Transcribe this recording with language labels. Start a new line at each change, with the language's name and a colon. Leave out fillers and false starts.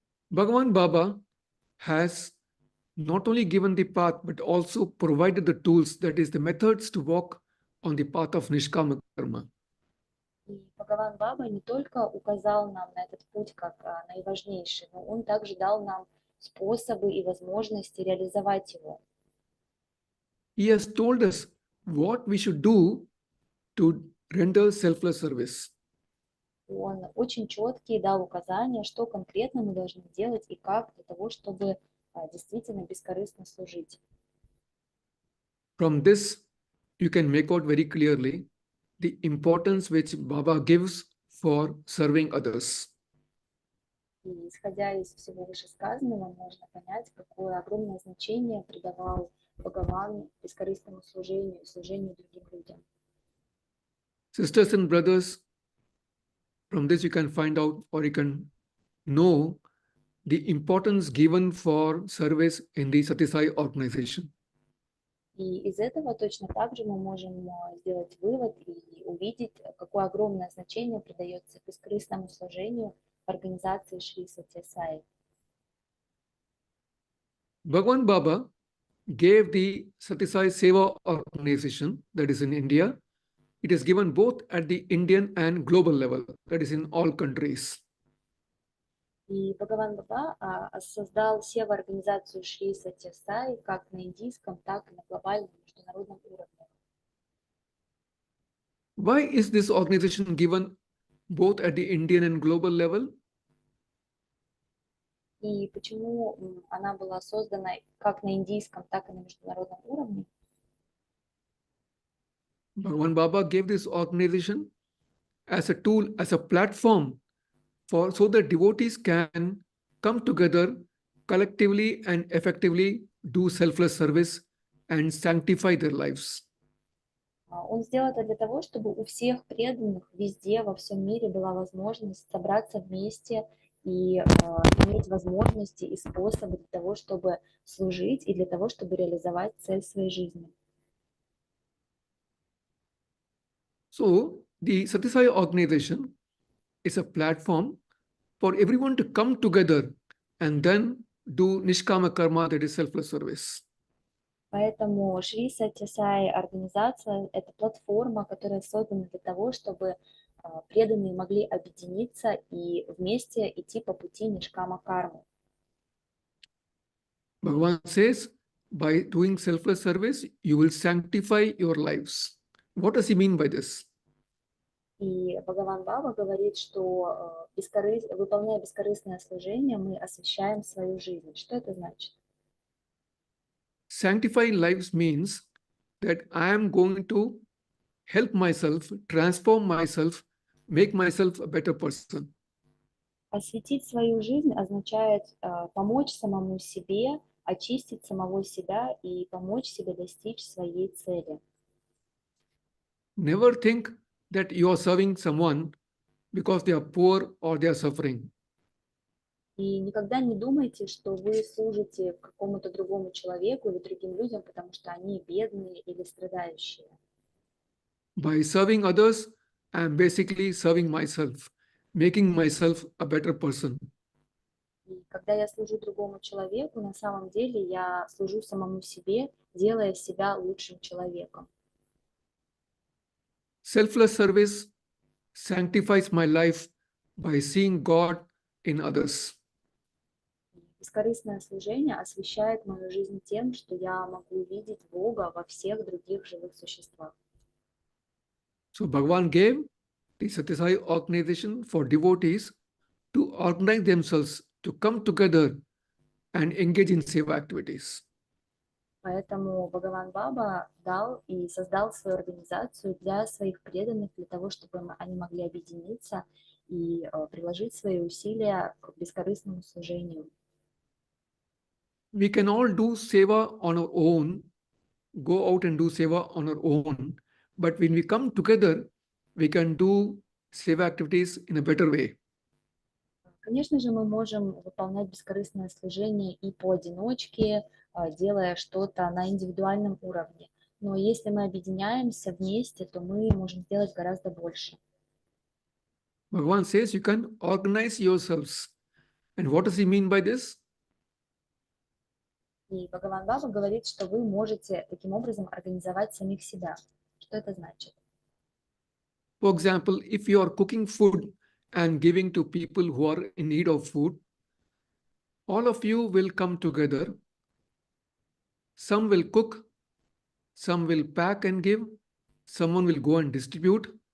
English: Bhagavan Baba has not only given the path, but also provided the tools, that is the methods to walk on the path of Nishkama Karma.
Russian: И Бхагаван Баба не только указал нам на этот путь как наиважнейший, но он также дал нам способы и возможности реализовать его.
English: He has told us what we should do to render selfless service.
Russian: Он очень четкие дал указания, что конкретно мы должны делать и как для того, чтобы действительно бескорыстно служить.
English: From this, you can make out very clearly the importance which Baba gives for serving others.
Russian: И исходя из всего вышесказанного, можно понять, какое огромное значение придавал Бхагаван бескорыстному служению и служению другим людям.
English: Sisters and brothers, from this you can find out, or you can know, the importance given for service in the Satyā Sāi organization.
Russian: И из этого точно так же мы можем сделать вывод и увидеть, какое огромное значение придается бескорыстному служению в организации Шри Сатья Саи.
English: Bhagavan Baba gave the Satyā Sāi Seva organization, that is in India. It is given both at the Indian and global level, that is in all countries.
Russian: И Бхагаван Баба создал сева-организацию Шри Сатья Саи как на индийском, так и на глобальном международном уровне.
English: Why is this organization given both at the Indian and global level?
Russian: И почему она была создана как на индийском, так и на международном уровне?
English: Bhagavan Baba gave this organization as a tool, as a platform so that devotees can come together collectively and effectively do selfless service and sanctify their lives.
Russian: Он сделал это для того, чтобы у всех преданных везде, во всем мире была возможность собраться вместе и иметь возможности и способы для того, чтобы служить и для того, чтобы реализовать цель своей жизни.
English: So, the Satyā Sāi organization is a platform for everyone to come together and then do Nishkama Karma, that is selfless service.
Russian: Поэтому Шри Сатья Саи организация – это платформа, которая создана для того, чтобы преданные могли объединиться и вместе идти по пути Нишкама Кармы.
English: Bhagavan says, by doing selfless service, you will sanctify your lives. What does he mean by this?
Russian: И Бхагаван Баба говорит, что выполняя бескорыстное служение, мы освещаем свою жизнь. Что это значит?
English: Sanctifying lives means that I am going to help myself, transform myself, make myself a better person.
Russian: Осветить свою жизнь означает помочь самому себе, очистить самого себя и помочь себе достичь своей цели.
English: Never think that you are serving someone because they are poor or they are suffering.
Russian: И никогда не думайте, что вы служите какому-то другому человеку или другим людям, потому что они бедные или страдающие.
English: By serving others, I am basically serving myself, making myself a better person.
Russian: И когда я служу другому человеку, на самом деле я служу самому себе, делая себя лучшим человеком.
English: Selfless service sanctifies my life by seeing God in others.
Russian: Бескорыстное служение освещает мою жизнь тем, что я могу увидеть Бога во всех других живых существах.
English: So Bhagavan gave the Satya Sai organization for devotees to organize themselves to come together and engage in seva activities.
Russian: Поэтому Бхагаван Баба дал и создал свою организацию для своих преданных, для того, чтобы они могли объединиться и приложить свои усилия к бескорыстному служению.
English: We can all do seva on our own, go out and do seva on our own, but when we come together, we can do seva activities in a better way.
Russian: Конечно же, мы можем выполнять бескорыстное служение и поодиночке, делая что-то на индивидуальном уровне. Но если мы объединяемся вместе, то мы можем сделать гораздо больше.
English: Bhagavan says you can organize yourselves. And what does he mean by this?
Russian: И Бхагаван Баба говорит, что вы можете таким образом организовать самих себя. Что это значит?
English: For example, if you are cooking food and giving to people who are in need of food, all of you will come together. Some will cook, some will pack and give, someone will go and distribute.